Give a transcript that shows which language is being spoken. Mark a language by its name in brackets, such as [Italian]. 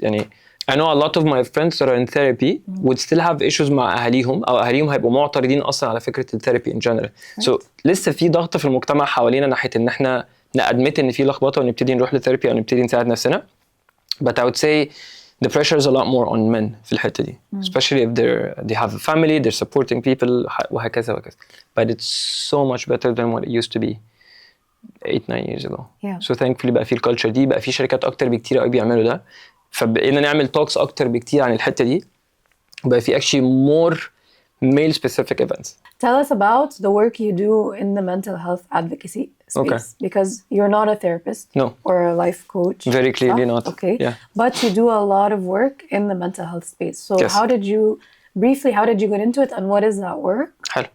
[English] يعني I know a lot of my friends that are in therapy would still have issues [Arabic] مع أهاليهم, أو أهاليهم هيبقوا معترضين أصلاً على فكرة الثيرابي [English] in general. [Arabic] So لسه في ضغط في المجتمع حوالينا ناحية إن إحنا نأدمت إن في لخبطة ونبتدي نروح للثيرابي أو نبتدي نساعد نفسنا. [English] But I would say the pressure is a lot more on men [Arabic] في الحتة دي, [English] especially if they have a family, they're supporting people [Arabic] وهكذا وهكذا. [English] But it's so much better than what it used to be 8-9 years ago. Yeah. So thankfully [Arabic] بقى في الكالتشر دي, بقى في شركات أكتر بكتير قوي بيعملوا ده, فبقينا نعمل talks أكتر بكتير عن الحتة دي, بقى في [English] actually more male specific events. Tell us about the work you do in the mental health advocacy space. Okay. Because you're not a therapist or a life coach. Very clearly not. Okay. Yeah. But you do a lot of work in the mental health space. So yes. how did you get into it and what is that work? [Arabic] حلو.